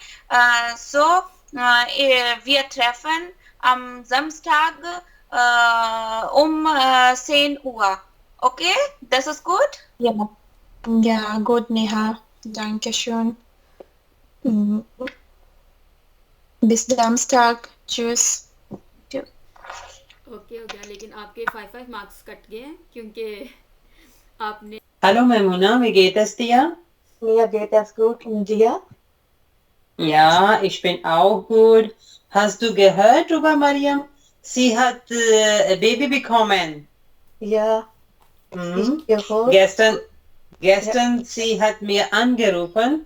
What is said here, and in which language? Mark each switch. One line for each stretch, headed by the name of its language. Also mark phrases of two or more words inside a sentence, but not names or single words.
German: Wir treffen am Samstag um 10 Uhr. Okay, das ist gut? Ja, ja, gut, Neha. Dankeschön. Bis Samstag. Tschüss.
Hindi: ओके हो गया, लेकिन आपके 5
English: marks cut
Hindi: गए हैं क्योंकि आपने
German: Hallo Maimuna, wie geht es dir? Mir geht es gut und dir? Ja, ich bin auch gut. Hast du gehört über Mariam? Sie hat ein Baby bekommen. Ja, Mhm. ich gehört. Gestern sie hat mir angerufen